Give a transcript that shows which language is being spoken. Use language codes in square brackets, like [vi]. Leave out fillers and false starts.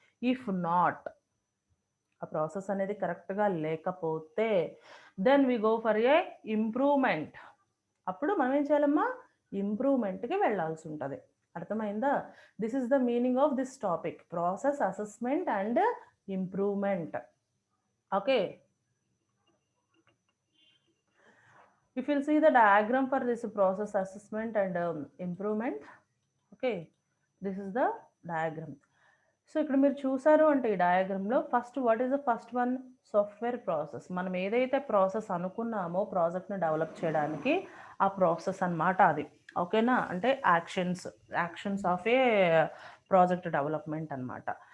[en] if not, [te] ఆ process అనేది కరెక్ట్గా లేకపోతే [en] Then we go for a improvement. [te] అప్పుడు మనం ఏం చేయాలమ్మా, ఇంప్రూవ్మెంట్కి వెళ్ళాల్సి ఉంటుంది. అర్థమైందా? [en] This is the meaning of this topic, process assessment and improvement. Okay, if you'll see the diagram for this process assessment and improvement, okay, this is the diagram. [te] So ఇక్కడ మీరు చూసారు అంటే ఈ డయాగ్రామ్లో first [en] what is the first one, [te] software process. మనం ఏదైతే process అనుకున్నామో ప్రాజెక్ట్ని develop చేయడానికి ఆ ప్రాసెస్ అన్నమాట అది, ఓకేనా? [en] అంటే actions of a project development అన్నమాట.